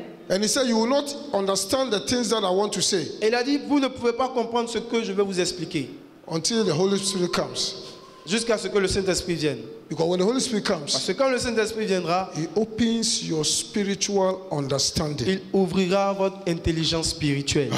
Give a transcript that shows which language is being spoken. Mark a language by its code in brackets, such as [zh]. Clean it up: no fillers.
[en] And he said, you will not understand the things that I want to say. [fr] Et il a dit, vous ne pouvez pas comprendre ce que je vais vous expliquer. [en] Until the Holy Spirit comes. [fr] Jusqu'à ce que le Saint-Esprit vienne. [en] Because when the Holy Spirit comes, [fr] parce que quand le Saint-Esprit viendra, [en] he opens your spiritual understanding. [fr] Il ouvrira votre intelligence spirituelle.